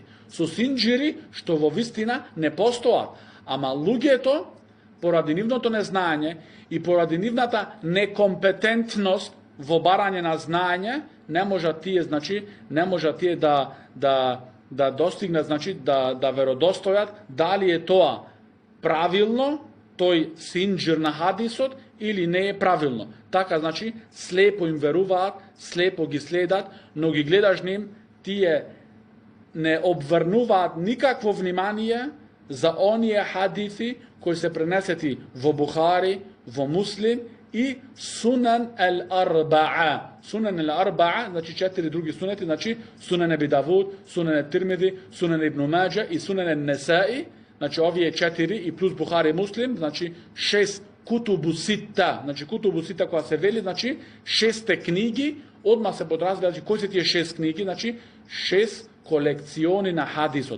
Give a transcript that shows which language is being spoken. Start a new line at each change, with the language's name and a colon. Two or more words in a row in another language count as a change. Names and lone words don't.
Macedonian: Со синџири што во вистина не постоат, ама луѓето поради нивното незнање и поради нивната некомпетентност во барање на знаење, не можат тие да достигнат, да веродостојат дали е тоа правилно, тој синџир на хадисот, или не е правилно. Така, слепо им веруваат, слепо ги следат, но ги гледаш ним, тие не обврнуваат никакво внимание за оние хадиси кои се пренесети во Бухари, во Муслим и Сунан ал-Арба'a. Сунан ал-Арба'a, 4 други сунети, Сунан Аби Давуд, Сунан Тирмизи, Сунан Ибн Маџа и Сунан Несаи, овие 4 и плюс Бухари и Муслим, 6 кутубу сита, кутубу сита која се вели, 6 книги, одма се подразбира кои се тие 6 книги, 6 колекциони на хадисот.